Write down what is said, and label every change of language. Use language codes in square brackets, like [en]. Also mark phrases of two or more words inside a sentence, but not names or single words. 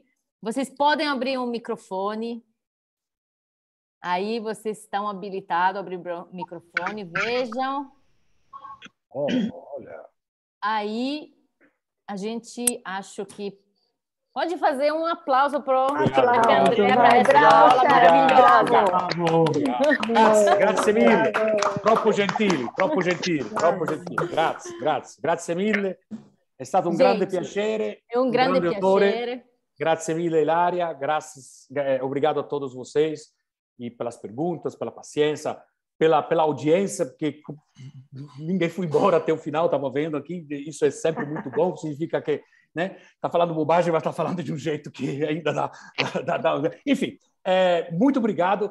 [pt] Vocês podem abrir um microfone. Aí vocês estão habilitados a abrir o microfone. Vejam. Olha. Aí a gente acho que pode fazer um aplauso para o André para essa aula maravilhosa. [it] Grazie mille. Troppo gentili. Grazie mille. È stato un grande piacere. [pt] É um grande piacere. [it] Grazie mille, Hilaria. [pt] Obrigado a todos vocês e pelas perguntas, pela paciência, pela audiência, porque ninguém foi embora até o final, estava vendo aqui. Isso é sempre muito bom, significa que está falando bobagem, mas está falando de um jeito que ainda dá. Enfim, muito obrigado.